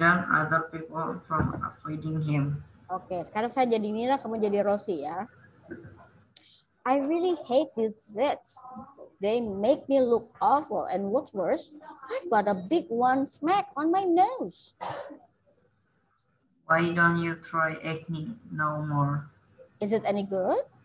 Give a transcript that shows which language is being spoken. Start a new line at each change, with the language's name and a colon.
English: other people from avoiding him.
Indonesian: Oke, sekarang saya jadi Nina, kamu jadi Rosi ya.
English: I really hate these zits. They make me look awful, and what's worse, I've got a big one smack on my nose. Why don't you try acne no more? Is it any good?